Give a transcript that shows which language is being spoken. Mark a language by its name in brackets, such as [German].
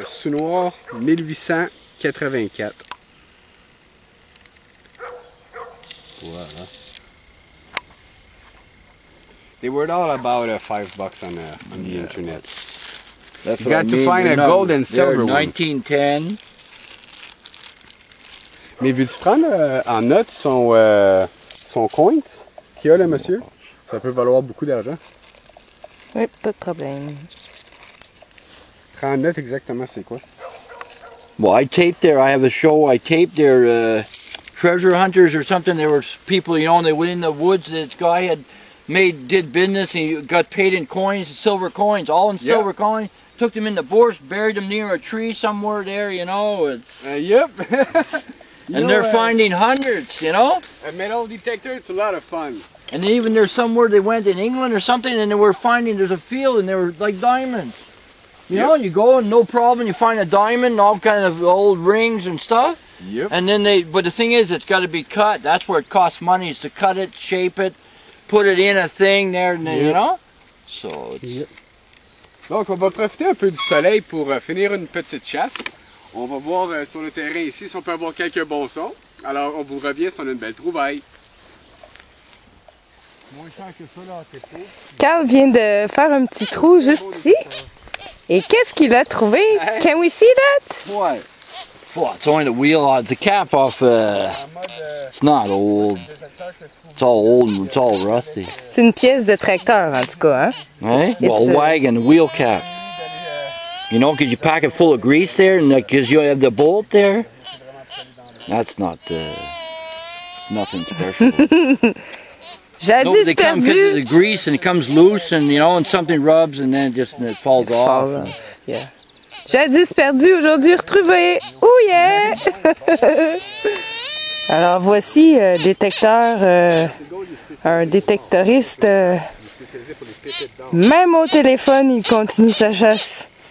[French] Sous noir, 1884. Voilà. [English] They were all about $5 on the internet. That's You got to find a gold and silver one. 1910. [French] Mais veux-tu prendre en note son coin qu'il a, le monsieur? Ça peut valoir beaucoup d'argent. Oui, pas de problème. Prends en note exactement c'est quoi. [English] Well, I taped there. I have a show. I taped their treasure hunters or something. There were people, you know, and they went in the woods. This guy did business, and he got paid in coins, silver coins, all in silver coins. Took them in the bush, buried them near a tree somewhere there, you know. It's Yep. and they're finding hundreds, you know. A metal detector, it's a lot of fun. And even there's somewhere they went in England or something, and they were finding, there's a field, and they were like diamonds. You know, you go and no problem, you find a diamond, all kind of old rings and stuff. Yep. And then but the thing is, it's got to be cut. That's where it costs money, is to cut it, shape it, put it in a thing there, and you know. So it's... [French] Donc on va profiter un peu du soleil pour finir une petite chasse. On va voir sur le terrain ici si on peut avoir quelques bons sons. Alors on vous revient si on a une belle trouvaille. Moins cher que ça là, t'es faux. Carl vient de faire un petit trou juste ici. Et qu'est-ce qu'il a trouvé? [English] Can we see that? What? Well, it's only the wheel, the cap off, it's not old. It's all old and it's all rusty. [French] C'est une pièce de tracteur en tout cas, hein? [English] Eh? Well, a wagon, wheel cap. You know, because you pack it full of grease there, and because you have the bolt there. That's not, nothing special. [French] Jadis [English] they come because of [French] perdu. [English] the grease and it comes loose, and you know, and something rubs and then it falls off. Yeah. [French] Jadis perdu, aujourd'hui retrouvé. [English] Oh yeah! [French] Alors voici un détectoriste. Même au téléphone, il continue sa chasse.